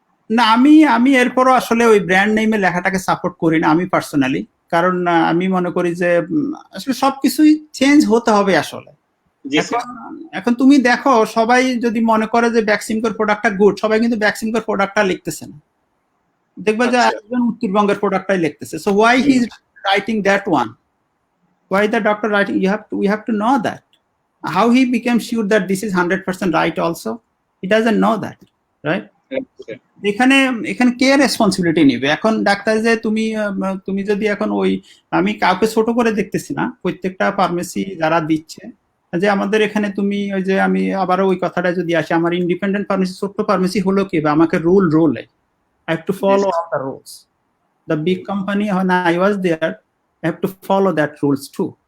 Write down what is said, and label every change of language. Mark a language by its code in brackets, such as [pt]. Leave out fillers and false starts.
[bn] না, আমি এরপরও আসলে ওই ব্র্যান্ড নেমে লেখাটাকে সাপোর্ট করি না আমি পার্সোনালি, কারণ আমি মনে করি যে আসলে সবকিছুই চেঞ্জ হতে হবে আসলে। এখন তুমি দেখো, সবাই যদি মনে করে যে ভ্যাকসিনকোর প্রোডাক্টটা গুড, সবাই কিন্তু ভ্যাকসিনকোর প্রোডাক্টটা লিখতেছে না, দেখবে যে একজন উত্তরবঙ্গের প্রোডাক্টটাই লিখতেছে। [en] So why he is writing that one? Why the doctor writing? We have to know that. How he became sure that this is 100% right also? He doesn't know that, right? [bn] এখানে কে রেসপন্সিবিলিটি নিবে? এখন doctor যে তুমি যদি এখন ওই, আমি কাউকে ছোট করে দেখতেছি না, প্রত্যেকটা ফার্মেসি যারা দিচ্ছে, যে আমাদের এখানে তুমি ওই যে আমি আবার ওই কথাটা যদি আসি, আমার ইন্ডিপেন্ডেন্ট ফার্মেসি ছোট্ট ফার্মেসি হলো কি, বা আমাকে rule [en] I have to follow all the rules. The big company when I was there, I have to follow that rules too.